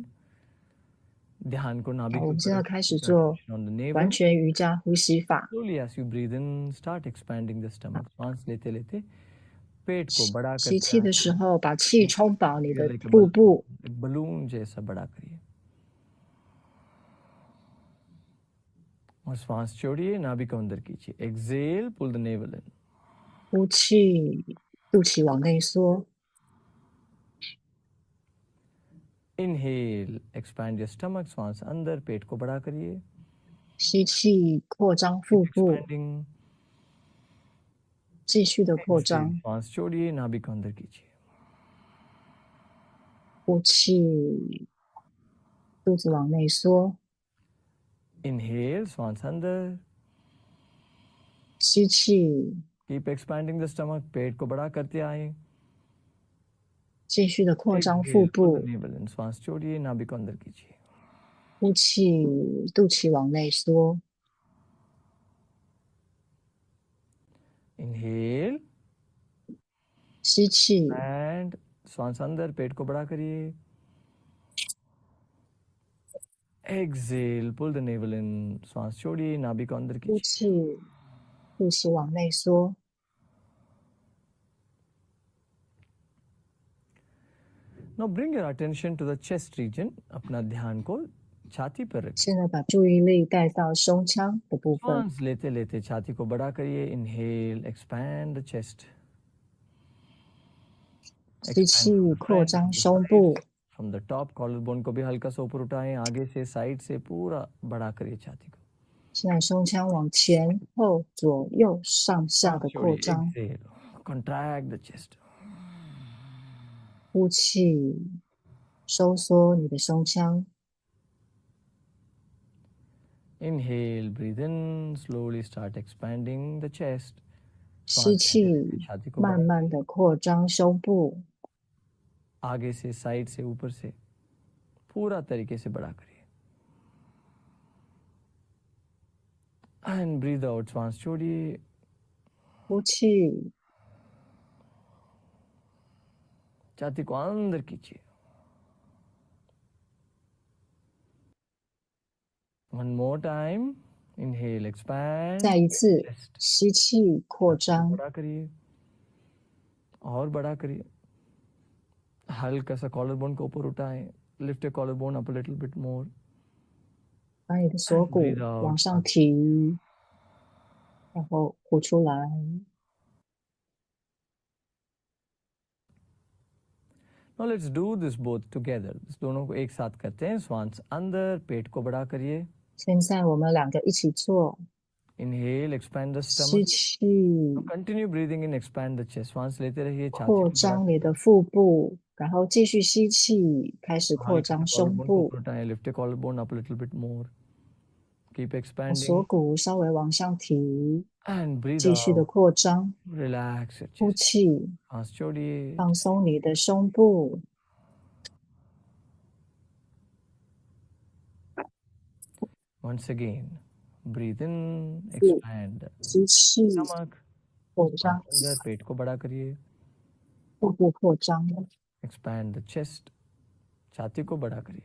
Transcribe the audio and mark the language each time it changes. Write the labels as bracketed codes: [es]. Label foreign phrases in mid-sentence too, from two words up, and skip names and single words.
[hi] ध्यान को नाभि [zh] 好，我 [hi] के [zh] 们现在 [hi] ऊपर [zh] 开始 [hi] रखिए, [zh] 做 [en] on the navel. [zh] 完全瑜伽呼吸法。 [en] Slowly as you breathe in, start expanding the stomach. [hi] श्वास लेते लेते पेट को बड़ा [zh] 吸气的 [hi] करते [zh] 时候，把气充饱你 [hi] हैं. [zh] 的 [en] Like a [zh] 腹部， [hi] balloon जैसा बड़ा करिए. और श्वास छोड़िए, नाभि को अंदर कीजिए. [en] Exhale, pull the navel in. [zh] 呼气，肚脐往内缩。 [en] Inhale, expand your stomach. [hi] श्वास अंदर, पेट को बड़ा करिए. [zh] 吸气，扩张腹部， [en] Expanding. [zh] 继续的扩 [en] Exhale, [zh] 张， [hi] श्वास छोड़िए, नाभि को अंदर कीजिए. [zh] 呼气，肚子往内缩， [en] Inhale, [hi] श्वास अंदर. [zh] 吸气， [en] Keep expanding the stomach. [hi] पेट को बड़ा करते आए. [zh] 继续的扩张腹 [en] Exhale, pull the [zh] 部， [en] navel in. [hi] श्वास छोड़िए, नाभि को अंदर कीजिए. [zh] 呼气，肚脐往内缩， [en] Inhale [zh] 吸气， [hi] and श्वास अंदर, पेट को बड़ा करिए. [en] Exhale, pull the navel in. [hi] श्वास छोड़िए, नाभि को अंदर [zh] 呼 [hi] कीजिए. [zh] 气，肚脐往内缩。 [en] Now bring your attention to the chest region. [hi] अपना ध्यान को छाती पर रखिए. [zh] 现在把注意力带到胸腔的部分， [hi] श्वास लेते लेते छाती को बड़ा करिए. [en] Inhale, expand the chest. [zh] 吸气，扩张胸部， [en] From the top, collarbone [hi] को भी हल्का सा ऊपर उठाएं. आगे से साइड से पूरा बड़ा करिए छाती को. [zh] 现在胸腔往前后、左右、上下的扩 [hi] छोड़िए. [zh] 张， [en] Exhale, contract the chest. [zh] 呼气，收缩你的胸腔， [en] Inhale, breathe in. Slowly start expanding the chest. [zh] 吸气， [hi] छाती को [zh] 慢慢的扩张胸部， [hi] आगे से साइड से ऊपर से पूरा तरीके से बड़ा करिए. [en] And breathe out. [hi] श्वास छोड़िए. [zh] 呼气， [hi] छाती को अंदर कीजिए. [en] One more time. Inhale, expand. [zh] 再一次 [en] Chest. [zh] 吸气，扩张， [hi] बड़ा करिए. और बड़ा करिए. हल्का सा कॉलर बोन को ऊपर उठाएं. [en] Lift your collarbone up a little bit more. [zh] 把你的锁骨 [en] Breathe out. [zh] 往上提，然后呼出来。 [en] Now let's do this both together. [hi] इस दोनों को एक साथ करते हैं. श्वास अंदर, पेट को बड़ा करिए. [zh] 现在我们两个一起做， [en] Inhale, expand the [zh] 吸 [en] stomach. [zh] 气， [en] Continue breathing in, expand the chest. [hi] श्वास लेते रहिए. छाती [zh] 扩 [hi] को बड़ा [zh] 张你的腹部，然后继续吸气，开始扩 [hi] हल्का सा [zh] 张胸 [hi] collarbone को [zh] 部， [hi] ऊपर उठाएं. [en] Lift your collarbone up a little bit more. Keep [zh] 把 [en] expanding [zh] 锁骨稍微往上提， [en] and breathe [zh] 继续的 [en] out. [zh] 扩张， [en] Relax your [zh] 呼 [en] chest. [zh] 气， [hi] श्वास छोड़िए. [zh] 放松你的胸部， [en] Once again, breathe in, expand. [zh] 吸气， [en] Stomach. [zh] 扩张， [hi] अंदर पेट को बड़ा करिए. [zh] 腹部扩张， [en] Expand the chest. [hi] छाती को बड़ा करिए.